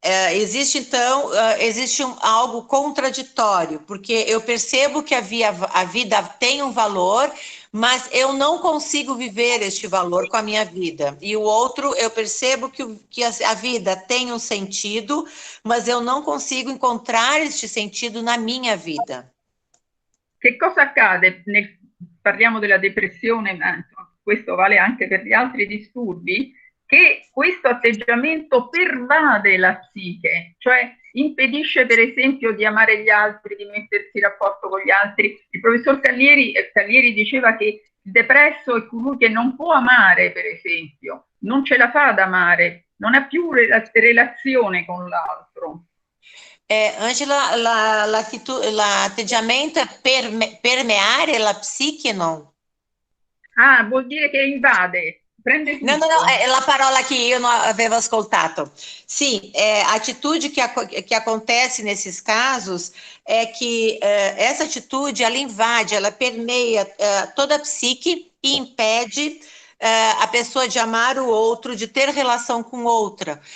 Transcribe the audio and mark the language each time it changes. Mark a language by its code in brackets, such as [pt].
[pt] Existe, então, algo contraditório, porque eu percebo que a vida tem um valor, mas eu não consigo viver este valor com a minha vida. E o outro, eu percebo que a vida tem um sentido, mas eu não consigo encontrar este sentido na minha vida. [it] Che cosa accade? Parliamo della depressione, ma questo vale anche per gli altri disturbi, che questo atteggiamento pervade la psiche, cioè impedisce per esempio di amare gli altri, di mettersi in rapporto con gli altri. Il professor Callieri diceva che il depresso è colui che non può amare, per esempio, non ce la fa ad amare, non ha più relazione con l'altro. Angela, l'atteggiamento è permeare la psiche, no? Ah, vuol dire che invade. No, è la parola che io non avevo ascoltato. [pt] Sim, a atitude que acontece nesses casos é que essa atitude, ela invade, ela permeia toda a psique e impede a pessoa de amar o outro, de ter relação com outra.